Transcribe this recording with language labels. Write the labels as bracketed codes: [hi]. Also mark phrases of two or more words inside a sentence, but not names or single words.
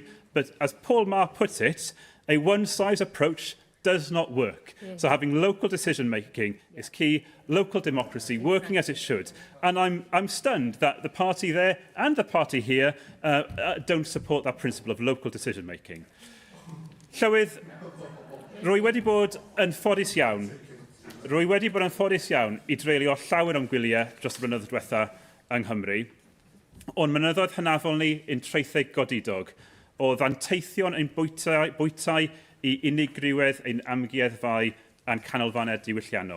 [en] But as Paul Maher puts it, a one-size approach does not work. So having local decision-making is key, local democracy working as it should. And I'm stunned that the party there and the party here don't support that principle of local decision-making. [cy] Llywydd, rwy wedi bod yn ffodus iawn I dreulio llawer o'n gwyliau dros y blynyddoedd diwetha yng Nghymru, ond mynyddoedd hynafol ni yn treitheg godidog, o ddanteithion ein bwytau I unigrywiedd ein amgueddfau a'n canolfannau diwylliannol.